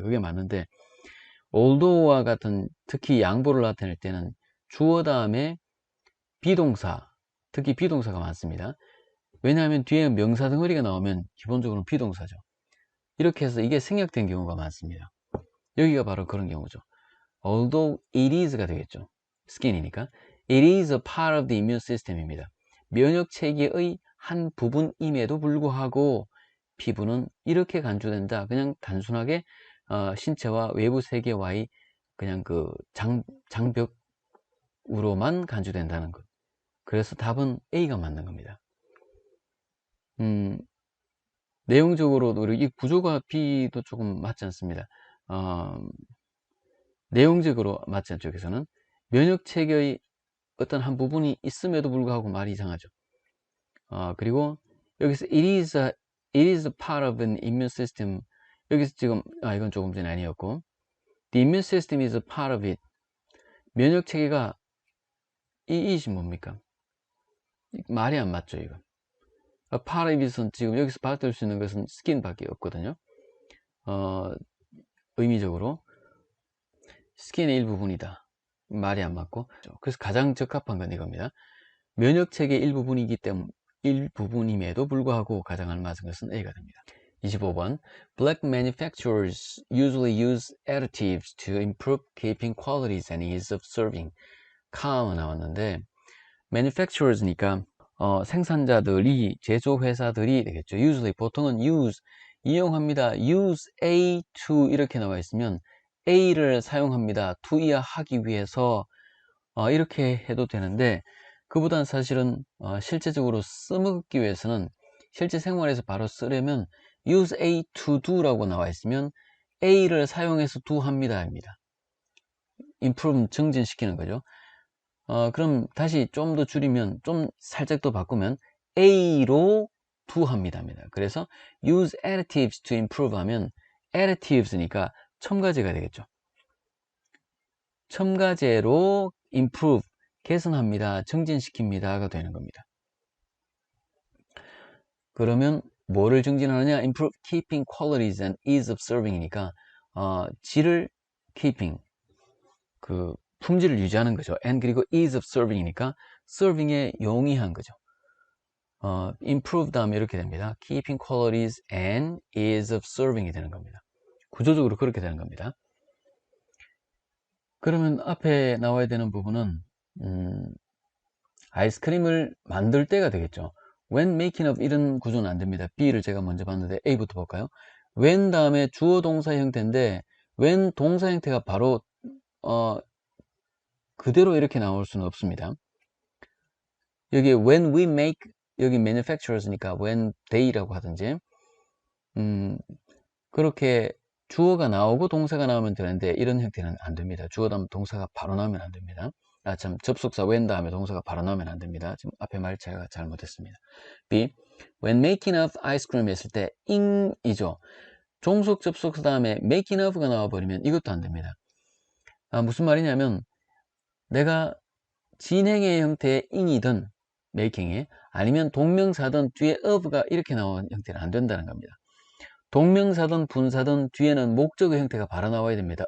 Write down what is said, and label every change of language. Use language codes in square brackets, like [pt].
[ko] 그게 맞는데 although와 같은 특히 양보를 나타낼 때는 주어 다음에 비동사 특히 비동사가 많습니다. 왜냐하면 뒤에 명사 덩어리가 나오면 기본적으로 비동사죠. 이렇게 해서 이게 생략된 경우가 많습니다. 여기가 바로 그런 경우죠. [en] although it is가 [ko] 되겠죠. [en] skin이니까 it is a part of the immune system입니다. [ko] 면역 체계의 한 부분임에도 불구하고 피부는 이렇게 간주된다. 그냥 단순하게 신체와 외부 세계와의 그냥 그 장벽으로만 간주된다는 것. 그래서 답은 A가 맞는 겁니다. 내용적으로도 이 구조가 B도 조금 맞지 않습니다. 내용적으로 맞지 않죠. 여기서는 면역 체계의 어떤 한 부분이 있음에도 불구하고 말이 이상하죠. 그리고 여기서 [en] it is a part of an immune system. [ko] 여기서 지금 이건 조금 전에 아니었고 [en] the immune system is a part of it. [ko] 면역 체계가 이것이 뭡니까? 말이 안 맞죠, 이거. [en] a part of it [ko] 은 지금 여기서 받을 수 있는 것은 skin밖에 없거든요. 의미적으로 skin의 일부분이다. 말이 안 맞고. 그래서 가장 적합한 건 이겁니다. 면역체계 일부분임에도 불구하고 가장 알맞은 것은 A가 됩니다. 25번. [en] Black manufacturers usually use additives to improve keeping qualities and ease of serving. [ko] calm 나왔는데 manufacturers니까 생산자들이, 제조회사들이 되겠죠. usually 보통은 use 이용합니다. use A to 이렇게 나와 있으면 A를 사용합니다. to이야 하기 위해서 이렇게 해도 되는데, 그보단 사실은 실제적으로 써먹기 위해서는 실제 생활에서 바로 쓰려면 use A to do 라고 나와 있으면 A를 사용해서 do 합니다 입니다. improve 증진시키는 거죠. 그럼 다시 좀 더 줄이면, 좀 살짝 더 바꾸면 A로 do 합니다. 그래서 [en] use additives to improve [ko] 하면 additives니까 첨가제가 되겠죠. 첨가제로 improve, 개선합니다, 증진시킵니다가 되는 겁니다. 그러면 뭐를 증진하느냐? [en] improve keeping qualities and ease of serving이니까 질을 keeping, [ko] 그 품질을 유지하는 거죠. and 그리고 ease of serving이니까 serving에 용이한 거죠. improve 다음에 이렇게 됩니다. [en] keeping qualities and ease of serving이 [ko] 되는 겁니다. 구조적으로 그렇게 되는 겁니다. 그러면 앞에 나와야 되는 부분은 아이스크림을 만들 때가 되겠죠. [en] when making of [ko] 이런 구조는 안 됩니다. B를 제가 먼저 봤는데 A부터 볼까요? when 다음에 주어 동사 형태인데 when 동사 형태가 바로 그대로 이렇게 나올 수는 없습니다. 여기 [en] when we make, [ko] 여기 manufacturers니까 when they라고 하든지 그렇게 주어가 나오고 동사가 나오면 되는데 이런 형태는 안 됩니다. 주어 다음 동사가 바로 나오면 안 됩니다. 접속사 when 다음에 동사가 바로 나오면 안 됩니다. 지금 앞에 말 제가 잘못했습니다. B. [en] when making of ice cream [ko] 했을 때 [en] ing이죠. [ko] 종속 접속사 다음에 making of가 나와버리면 이것도 안 됩니다. 무슨 말이냐면 내가 진행의 형태의 ing이든 making이, 아니면 동명사든 뒤에 of가 이렇게 나오는 형태는 안 된다는 겁니다. 동명사든 분사든 뒤에는 목적의 형태가 바로 나와야 됩니다.